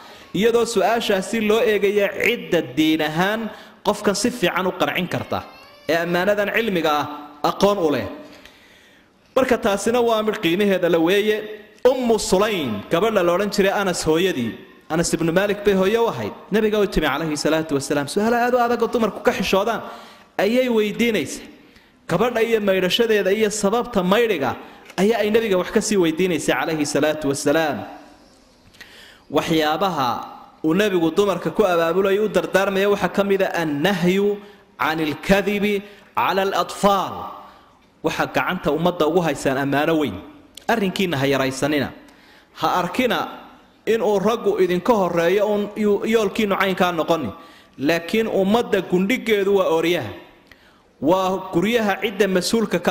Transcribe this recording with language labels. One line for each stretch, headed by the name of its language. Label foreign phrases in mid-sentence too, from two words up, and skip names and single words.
Somali: iyadoo su'aashaasi loo eegayo cidda diin ahaan qofkan si fiican u qancin karta ee amaanadan cilmiga ah aqoon u leh marka taasina waa mid qiimaheeda la weeye Sulaym gabadha la oran jiray Anas hooyadii Anas ibn Malik bay hooyo wahayd nabiga uu timi
Arabic: عليه الصلاة والسلام
Somali: su'aalo aad u adag oo dumarku ka xishoodaan ayay weydiinaysaa gabadha iyo maydhashadeeda iyo sababta maydhiga ayaa ay nabiga wax ka sii weydiinaysaa
Arabic: عليه الصلاة والسلام
Somali: waxyaabaha uu nabigu dumarka ku abaabulay u dardaarmaya waxa kamida
Arabic: النهي عن الكذب على الأطفال
Somali: waxa gacanta ummadda ugu haysaan amaano weyn arrinkiina ha yaraysanina ha arkina in uu raggu idinka horeeyo yoolkiinu caynkaa noqoni laakiin ummadda gundhigeedu waa ooryaha waa guryaha cidda mas'uulka ka